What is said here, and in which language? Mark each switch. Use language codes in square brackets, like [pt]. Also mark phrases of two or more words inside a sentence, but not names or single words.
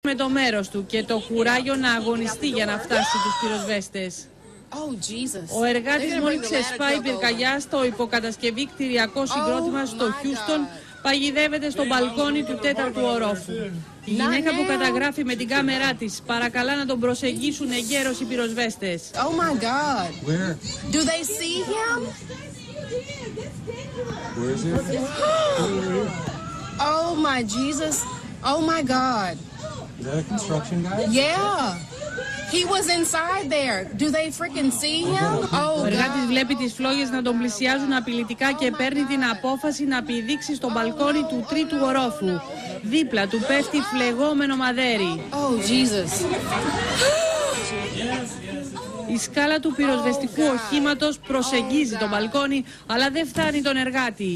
[el] με το μέρος του και το κουράγιο να αγωνιστεί για να φτάσει στους πυροσβέστες. Ο εργάτης μόλις ξεσπάει πυρκαγιά στο υποκατασκευή κτηριακό συγκρότημα στο Χιούστον παγιδεύεται στο μπαλκόνι του 4ου ορόφου. Η γυναίκα που καταγράφει με την κάμερά της παρακαλά να τον προσεγγίσουν εγκαίρως οι πυροσβέστες. [en] Oh my God. Where? Do they see him? Where is he? Oh my Jesus. Oh my God. Is that a construction guy? Yeah. He was inside there. Do they freaking see him? Oh, [el] Ο εργάτης βλέπει τις φλόγες να τον πλησιάζουν απειλητικά και παίρνει την απόφαση να πηδήξει στο μπαλκόνι του 3ου ορόφου. Δίπλα του πέφτει φλεγόμενο μαδέρι. [en] Oh, Jesus. [el] Η σκάλα του πυροσβεστικού οχήματος προσεγγίζει το μπαλκόνι, αλλά δεν φτάνει τον εργάτη.